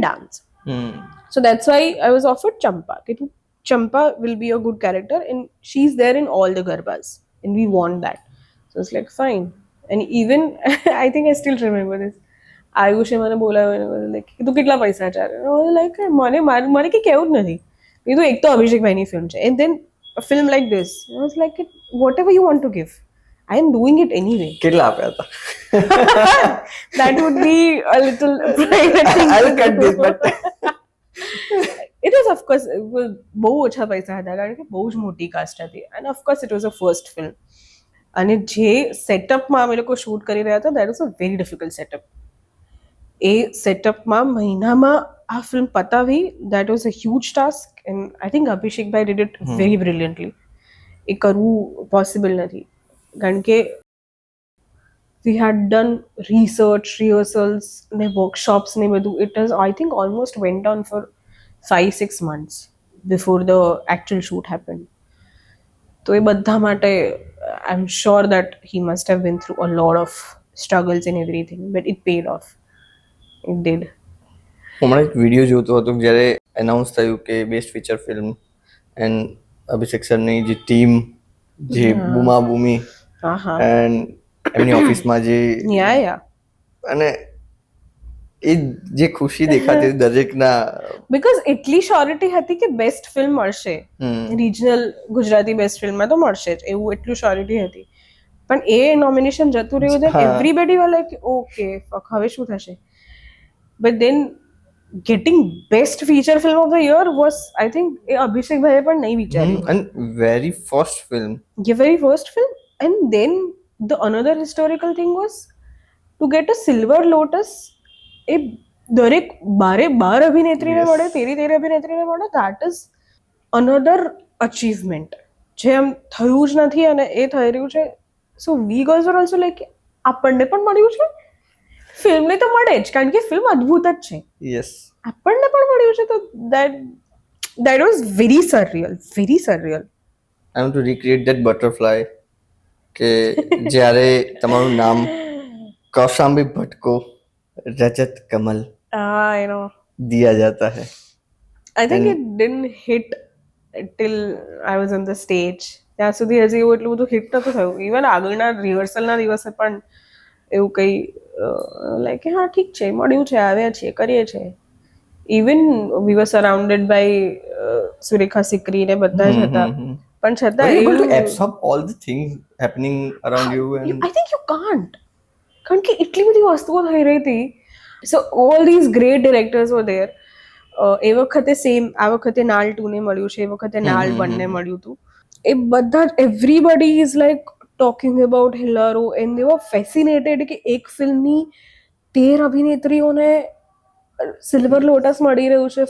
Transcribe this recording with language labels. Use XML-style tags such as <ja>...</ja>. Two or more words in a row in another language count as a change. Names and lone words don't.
<en>Dance so that's why I was offered ચંપા</en> <gu>કે તું</gu> <en>Champa will be a good character and she is there in all the garbas and we want that so it's like fine and even I think I still remember this</en> <gu>આયુષે મને બોલાવ્યો</gu> <en>લાઈક</en> <gu>તું કેટલા પૈસા ચાલે</gu> <en>લાઈક</en> <gu>મને કંઈ કહેવું જ નથી કીધું એક તો અભિષેકભાઈની ફિલ્મ છે</gu> <en>and then film like this was like whatever you want to give I am doing it anyway.</en> <gu>કેટલા આપ્યા હતા</gu> <en>That would be a little private thing. I'll cut this but It was of course</en> <gu>બહુ ઓછા પૈસા હતા કારણ કે બહુ જ મોટી કાસ્ટ હતી</gu> <en>and of course it was a first film</en> <gu>અને જે સેટઅપમાં અમે લોકો શૂટ કરી રહ્યા હતા</gu> <en>that was a very difficult setup</en> <gu>એ સેટઅપમાં મહિનામાં આ ફિલ્મ પતાવી</gu> <en>that was a huge task and I think</en> <gu>અભિષેકભાઈ</gu> <en>did it very brilliantly</en> <gu>એ કરવું પોસિબલ નથી કારણ કે</gu> <en>we had done research rehearsals ને workshops ને બધું it was I think almost went on for 5-6 months before the actual shoot happened</en> <gu>તો એ બધા માટે</gu> <en>I'm sure that he must have been through a lot of struggles and everything but it paid off it did</en> <gu>હમણાં એક વિડીયો જોતો હતો જ્યારે એનાઉન્સ થયું કે</gu> <en>best feature film</en> <gu>એન્ડ અભિષેક સરની જે ટીમ જે બૂમાબૂમી એન્ડ એમની ઓફિસમાં જે અને એ જે ખુશી દેખાતી દરેકના બીકોઝ એટલી શ્યોરિટી હતી કે</gu> <en>best film</en> <gu>મળશે રિજનલ ગુજરાતી બેસ્ટ ફિલ્મમાં તો મળશે જ એવું એટલું શ્યોરિટી હતી પણ એ નોમિનેશન જતું રહ્યું છે</gu> <en>everybody were like okay</en> <gu>હવે શું થશે</gu> <en>but then getting best feature film of the year was I think</en> <gu>Abhishek bhai પણ નહીં વિચાર્યું</gu> <en>and very first film very first film and then the another historical thing was to get a silver lotus</en> <gu>એ દરેક 12 અભિનેત્રીને મળે 13 અભિનેત્રીને મળે</gu> <en>that is another achievement</en> <gu>જે આમ થયું જ નથી અને એ થઈ રહ્યું છે</gu> <en>so we girls were also like</en> <gu>આપણને પણ મળ્યું છે ફિલ્મને તો મળે જ કારણ કે ફિલ્મ અદ્ભુત જ છે</gu> <en>યસ</en> <gu>આપણને પણ મળ્યું છે તો</gu> <en>that was very surreal I want to recreate that butterfly</en> <gu>કે જ્યારે તમારું નામ</gu> <hi>कौशांबी भट्ट को रजत कमल</hi> <en>I know</en> <hi>दिया जाता है</hi> <en>I think it didn't hit till I was on the stage</en> <gu>ત્યાં સુધી હજી એવું એટલું બધું હિટ નતું થયું ઇવન આગળના રિહર્સલના દિવસે પણ એવું કંઈ લાઈક હા ઠીક છે મળ્યું છે આવ્યા છીએ કરીએ છીએ</gu> <en>even we were surrounded by</en> <gu>સુરેખા સિકરી ને બધા જ હતા પણ છતાં</gu> <en>able to absorb all the things happening around you and I think you can't</en> <gu>કારણ કે એટલી બધી વસ્તુઓ થઈ રહી હતી</gu> <en>so all these great directors were there</en> <gu>એ વખતે સેમ આ વખતે નાલ 2 ને મળ્યું છે, એ વખતે નાલ 1 ને મળ્યું હતું. એ બધા જ</gu> <en>everybody is like talking about</en> <gu>હિલારો</gu> <en>and they were fascinated</en> <gu>કે એક ફિલ્મની 13 અભિનેત્રીઓને સિલ્વર લોટસ મળી રહ્યું છે.</gu>